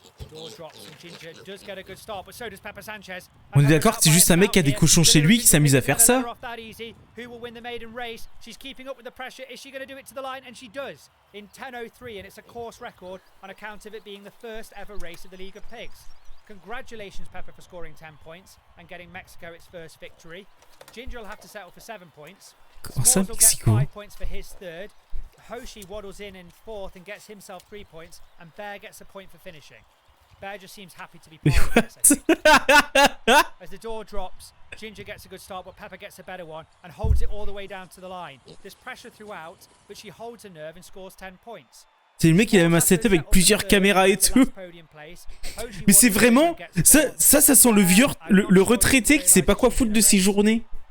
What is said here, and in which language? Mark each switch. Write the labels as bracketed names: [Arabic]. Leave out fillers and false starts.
[English] Door drops and Ginger does get a good start, but so does Pepper Sanchez. [French] On est d'accord, c'est juste un mec qui a des cochons chez lui qui s'amuse à faire ça. [English] Who will win the maiden race? She's keeping up with the pressure. Is she going to do it to the line? And she does in 10:03, and it's a course record on account of it being the first ever race of the League of Pigs. Congratulations, Pepper, for scoring 10 points and getting Mexico its first victory. Ginger will have to settle for 7 points. Smalls will get 5 points for his third. Hoshi waddles in fourth and gets himself 3 points, and Bear gets a point for finishing. Bear just seems happy to be part of this. As the door drops, Ginger gets a good start, but Pepper gets a better one and holds it all the way down to the line. There's pressure throughout, but she holds her nerve and scores 10 points. [French] C'est le mec qui a même un setup avec plusieurs caméras et tout. Mais c'est vraiment... Ça sent le vieux... Le retraité qui sait pas quoi foutre de ses journées.